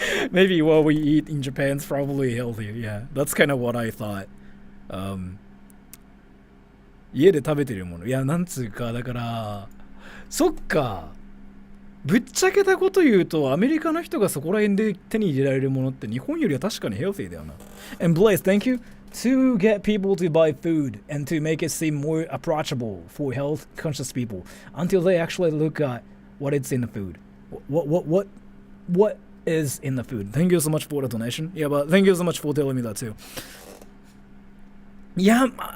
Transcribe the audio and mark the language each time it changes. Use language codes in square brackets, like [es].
[en] Maybe what we eat in Japan's probably healthier. Yeah, that's kind of what I thought. [ja] 家で食べてるもの。いや、なんつうか、だから、そっか。ぶっちゃけたこと言うと、アメリカの人がそこら辺で手に入れられるものって日本よりは確かにヘルシーだよな。 [en] And Blaze, thank you to get people to buy food and to make it seem more approachable for health conscious people until they actually look at what it's in the food. What is in the food? Thank you so much for the donation. Yeah, but thank you so much for telling me that too. Yeah,